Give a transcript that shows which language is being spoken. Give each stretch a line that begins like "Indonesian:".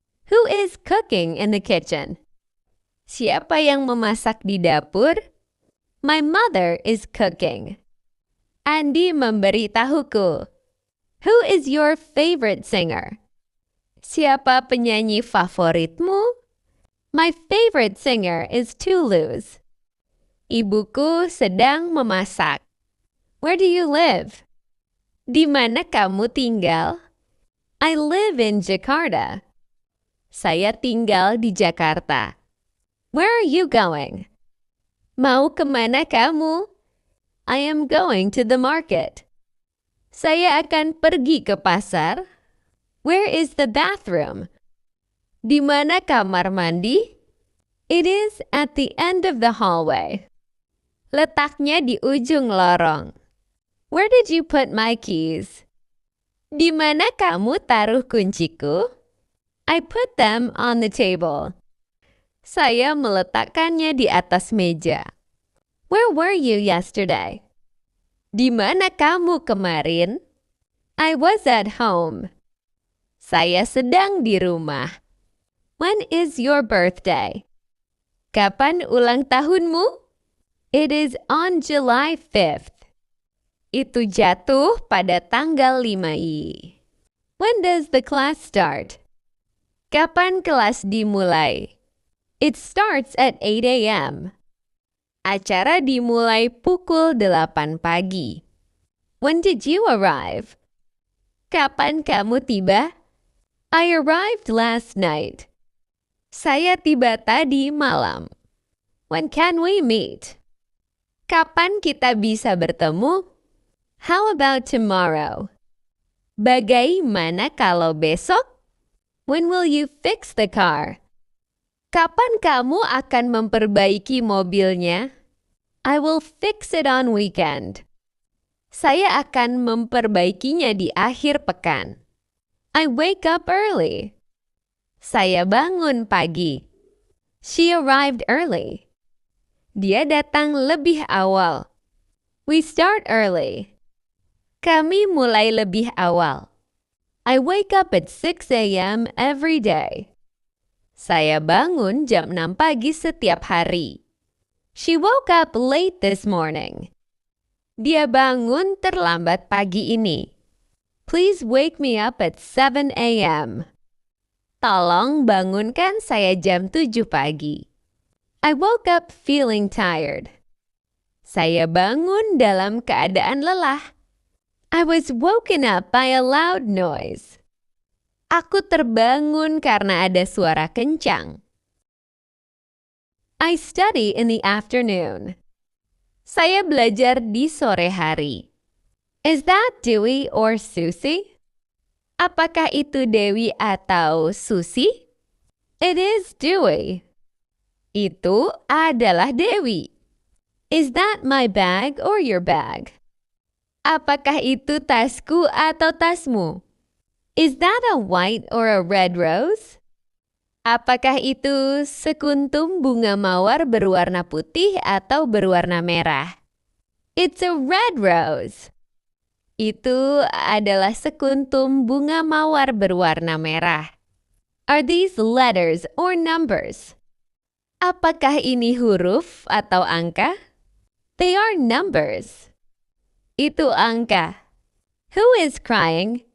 English: Who is cooking in the kitchen?
Indonesian: Siapa yang memasak di dapur?
English: My mother is cooking.
Indonesian: Andy memberitahuku.
English: Who is your favorite singer?
Indonesian: Siapa penyanyi favoritmu?
English: My favorite singer is Toulouse.
Indonesian: Ibuku sedang memasak.
English: Where do you live?
Indonesian: Di mana kamu tinggal?
English: I live in Jakarta.
Indonesian: Saya tinggal di Jakarta.
English: Where are you going?
Indonesian: Mau kemana kamu?
English: I am going to the market.
Indonesian: Saya akan pergi ke pasar.
English: Where is the bathroom?
Indonesian: Di mana kamar mandi?
English: It is at the end of the hallway.
Indonesian: Letaknya di ujung lorong.
English: Where did you put my keys?
Indonesian: Di mana kamu taruh kunciku?
English: I put them on the table.
Indonesian: Saya meletakkannya di atas meja.
English: Where were you yesterday?
Indonesian: Di mana kamu kemarin?
English: I was at home.
Indonesian: Saya sedang di rumah.
English: When is your birthday?
Indonesian: Kapan ulang tahunmu?
English: It is on July 5th.
Indonesian: Itu jatuh pada tanggal 5i.
English: When does the class start?
Indonesian: Kapan kelas dimulai?
English: It starts at 8 a.m.
Indonesian: Acara dimulai pukul 8 pagi.
English: When did you arrive?
Indonesian: Kapan kamu tiba?
English: I arrived last night.
Indonesian: Saya tiba tadi malam.
English: When can we meet?
Indonesian: Kapan kita bisa bertemu?
English: How about tomorrow?
Indonesian: Bagaimana kalau besok?
English: When will you fix the car?
Indonesian: Kapan kamu akan memperbaiki mobilnya?
English: I will fix it on weekend.
Indonesian: Saya akan memperbaikinya di akhir pekan.
English: I wake up early.
Indonesian: Saya bangun pagi.
English: She arrived early.
Indonesian: Dia datang lebih awal.
English: We start early.
Indonesian: Kami mulai lebih awal.
English: I wake up at 6 a.m. every day.
Indonesian: Saya bangun jam 6 pagi setiap hari.
English: She woke up late this morning.
Indonesian: Dia bangun terlambat pagi ini.
English: Please wake me up at 7 a.m.
Indonesian: Tolong bangunkan saya jam 7 pagi.
English: I woke up feeling tired.
Indonesian: Saya bangun dalam keadaan lelah.
English: I was woken up by a loud noise.
Indonesian: Aku terbangun karena ada suara kencang.
English: I study in the afternoon.
Indonesian: Saya belajar di sore hari.
English: Is that Dewey or Susie?
Indonesian: Apakah itu Dewi atau Susie?
English: It is Dewey.
Indonesian: Itu adalah Dewi.
English: Is that my bag or your bag?
Indonesian: Apakah itu tasku atau tasmu?
English: Is that a white or a red rose?
Indonesian: Apakah itu sekuntum bunga mawar berwarna putih atau berwarna merah?
English: It's a red rose.
Indonesian: Itu adalah sekuntum bunga mawar berwarna merah.
English: Are these letters or numbers?
Indonesian: Apakah ini huruf atau angka?
English: They are numbers.
Indonesian: Itu angka.
English: Who is crying?